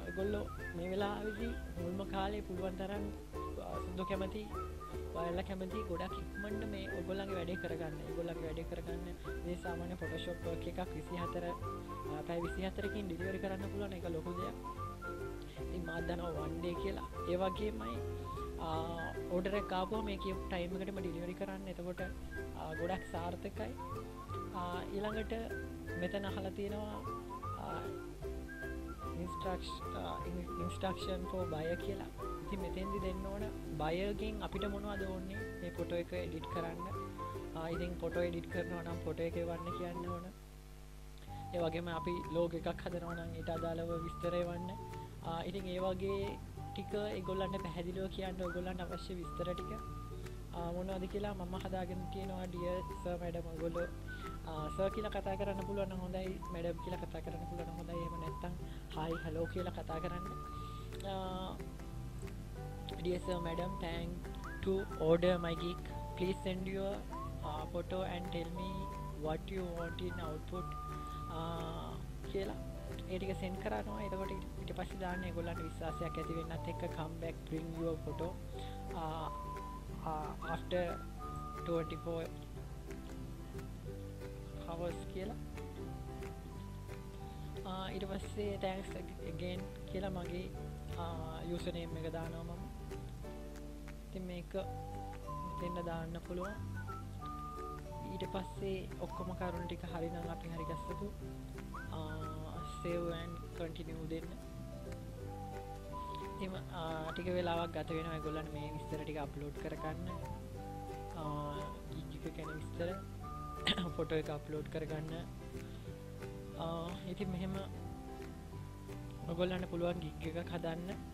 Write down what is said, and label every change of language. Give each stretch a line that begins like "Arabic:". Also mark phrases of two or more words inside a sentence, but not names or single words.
Sinhala: ඒගොල්ලෝ මේ වෙලාවේදී මුල්ම කාලේ පුළුවන් තරම් සුදු කැමති ඔයාලා කැමති ගොඩක් ඉක්මනට මේ ඔයගොල්ලන්ගේ වැඩේ කරගන්න. ඒගොල්ලන්ගේ වැඩේ කරගන්න මේ සාමාන්‍ය Photoshop work එකක් 24 පැය 24කින් ඩෙලිවරි කරන්න පුළුවන්. ඒක ලොකු දෙයක්. ඉතින් මම දන්නවා
English: one day
Sinhala: කියලා. ඒ වගේමයි ඕඩර් එක ආපුවම මේ කියපු ටයිම් එකටම ඩෙලිවරි කරන්න. එතකොට ගොඩක් සාර්ථකයි. ඊළඟට මෙතන අහලා තියෙනවා
English: instruction for buyer
Sinhala: කියලා. ඉතින් මෙතෙන්දි දෙන්න ඕන බයර්ගෙන් අපිට මොනවද ඕනේ මේ ෆොටෝ එක එඩිට් කරන්න. ඉතින් ෆොටෝ එඩිට් කරනවා නම් ෆොටෝ එක එවන්න කියන්න ඕන. ඒ වගේම අපි ලෝගෝ එකක් හදනවා නම් ඊට අදාළව විස්තර එවන්න. ඉතින් ඒ වගේ ටික ඒගොල්ලන්ට පැහැදිලිව කියන්න ඔයගොල්ලන්ට අවශ්‍ය විස්තර ටික මොනවද කියලා මම හදාගෙන තියෙනවා.
English: dear sir madam
Sinhala: ඔයගොල්ලෝ සර් කියලා කතා කරන්න පුළුවන් නම් හොඳයි, මැඩම් කියලා කතා කරන්න පුළුවන් නම් හොඳයි. එහෙම නැත්නම්
English: hi hello
Sinhala: කියලා කතා කරන්න.
English: Dear sir madam, thank to order my gig. Please send your photo and tell me what you want in output
Sinhala: කියලා ඒ ටික
English: send කරනවා.
Sinhala: එතකොට ඊට පස්සේ දාන්න ඒගොල්ලන්ට විශ්වාසයක් ඇති වෙන්නත් එක්ක
English: come back bring your photo after 24 hours
Sinhala: කියලා. ඊට පස්සේ
English: thanks again
Sinhala: කියලා මගේ
English: user name
Sinhala: එක දානවා මම. ඉතින් මේක දෙන්න දාන්න පුළුවන්. ඊට පස්සේ ඔක්කොම කරුණු ටික හරි නම් අපි හරි ගස්සපු
English: save and continue
Sinhala: දෙන්න. ඉතින් ටික වෙලාවක් ගත වෙනවා ඒගොල්ලන්ට මේ විස්තර ටික අප්ලෝඩ් කරගන්න. gig එක ගැන විස්තර ෆොටෝ එක අප්ලෝඩ් කරගන්න. ඉතින් මෙහෙම ඔයගොල්ලන්ට පුළුවන් ගිග් එකක් හදන්න.